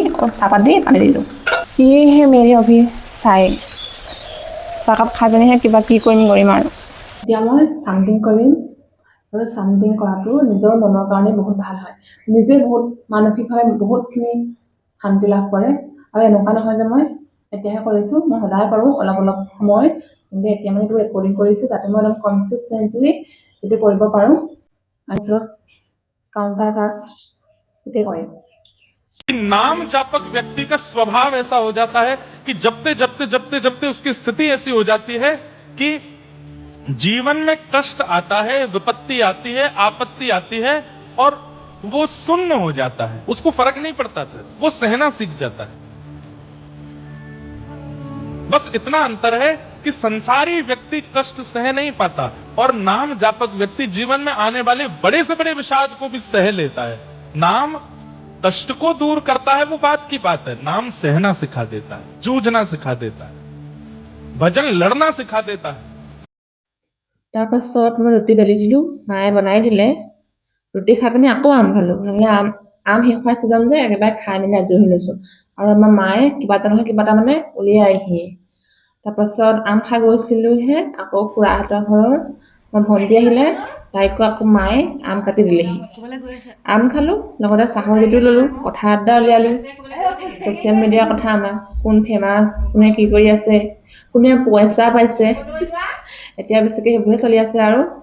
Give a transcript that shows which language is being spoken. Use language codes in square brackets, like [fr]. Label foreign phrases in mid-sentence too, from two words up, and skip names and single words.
[as] চাহপাত দি পানী দি দিওঁ ইহে মেৰি অভি চাই চাহকাপ খাই পিনিহে কিবা কি কৰিম আৰু এতিয়া মই চামথিং কৰিম আৰু চামথিং কৰাটো নিজৰ মনৰ কাৰণে বহুত ভাল হয় নিজে বহুত মানসিকভাৱে বহুতখিনি শান্তি লাভ কৰে আৰু এনেকুৱা নহয় যে মই এতিয়াহে কৰিছোঁ মই সদায় কৰোঁ অলপ সময় কিন্তু এতিয়া মানে এইটো ৰেকৰ্ডিং কৰিছোঁ যাতে মই একদম কনচিষ্টেণ্টলি এইটো কৰিব পাৰোঁ তাৰপিছত [en] counter class [as] গোটেই কৰিম [hi] नाम जापक व्यक्ति का स्वभाव ऐसा हो जाता है कि जबते उसकी स्थिति ऐसी हो जाती है कि जीवन में कष्ट आता है विपत्ति आती है आपत्ति आती है और वो सुन्न हो जाता है उसको फर्क नहीं पड़ता था वो सहना सीख जाता है बस इतना अंतर है कि संसारी व्यक्ति कष्ट सह नहीं पाता और नाम जापक व्यक्ति जीवन में आने वाले बड़े से बड़े विषाद को भी सह लेता है नाम कष्ट को दूर करता है वो बात की बात है नाम सहना सिखा देता है जूझना सिखा देता है भजन लड़ना सिखा देता है [as] তাৰপাছত মই ৰুটি বেলি দিলোঁ মায়ে বনাই দিলে ৰুটি খাই পিনি আকৌ আম খালোঁ মানে আম শেষ হোৱাৰ ছিজন যে একেবাৰে খাই মেলি আজৰি হৈ লৈছোঁ আৰু আমাৰ মায়ে কিবা এটা নহয় কিবা এটা মানে উলিয়াইহি তাৰপাছত আম খাই গৈছিলোঁহে আকৌ খুৰাহঁতৰ ঘৰৰ মোৰ ভণ্টি আহিলে তাইকো আকৌ মায়ে আম কাটি দিলেহি আম খালোঁ লগতে চাহৰ ৰুটি ল'লোঁ কথা এটা উলিয়ালোঁ [en] social mediaৰ [as] কথা আমাৰ কোন ফেমাছ কোনে কি কৰি আছে কোনে পইচা পাইছে এতিয়া বেছিকৈ সেইবোৰে চলি আছে আৰু